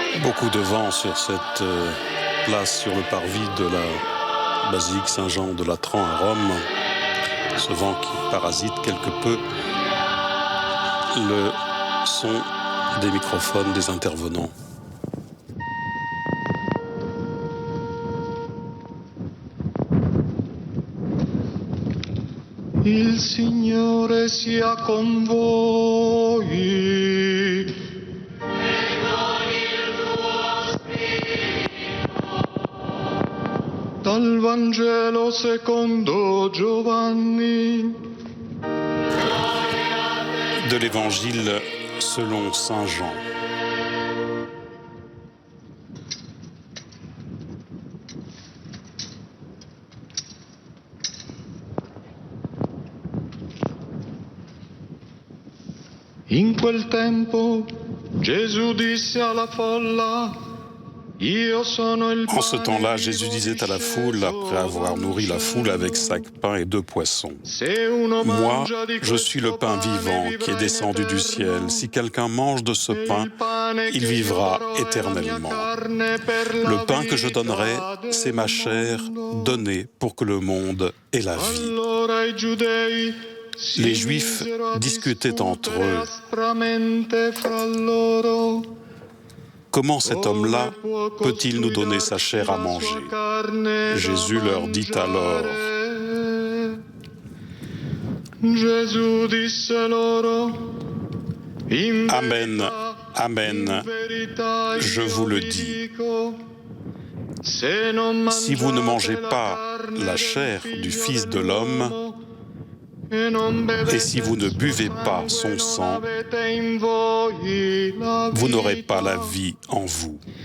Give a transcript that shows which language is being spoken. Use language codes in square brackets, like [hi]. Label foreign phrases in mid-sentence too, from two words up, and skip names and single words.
[fr] Beaucoup de vent sur cette place, sur le parvis de la basilique Saint-Jean de Latran à Rome. Ce vent qui parasite quelque peu le son des microphones des intervenants. [it] Il Signore sia con voi. E con il tuo spirito. Dal Vangelo secondo Giovanni. [fr] De l'Évangile selon Saint Jean. [it] In quel tempo Gesù disse alla folla: Io sono il [fr] En ce [it] pane [fr] temps-là, [it] vivo [fr] Jésus disait à la foule, après avoir nourri la foule avec 5 pains et 2 poissons, [it] Se uno [fr] Moi, [it] mangia di [fr] je suis le [it] questo [fr] pain [it] pane, [fr] vivant [it] vivrà [fr] qui est [it] in [fr] descendu du [it] eterno. [fr] ciel. Si quelqu'un mange de ce pain, [it] Il pane il che [fr] vivra [it] io darò è la mia [fr] éternellement. [it] carne per [fr] Le [it] la [fr] pain que je [it] vita [fr] donnerai, c'est ma [it] del [fr] chair [it] mondo. [fr] donnée pour que le monde ait la vie. [it] Allora i giudei si [fr] Les Juifs [it] misero a [fr] discutaient entre [it] discutere [fr] eux. [it] aspramente fra loro. [fr] Comment cet homme-là peut-il nous donner sa chair à manger? Jésus leur dit alors: [it] Gesù disse loro: [fr] Amen, amen, je vous le dis. Si vous ne mangez pas la chair du Fils de l'homme, et si vous ne buvez pas son sang, vous n'aurez pas la vie en vous.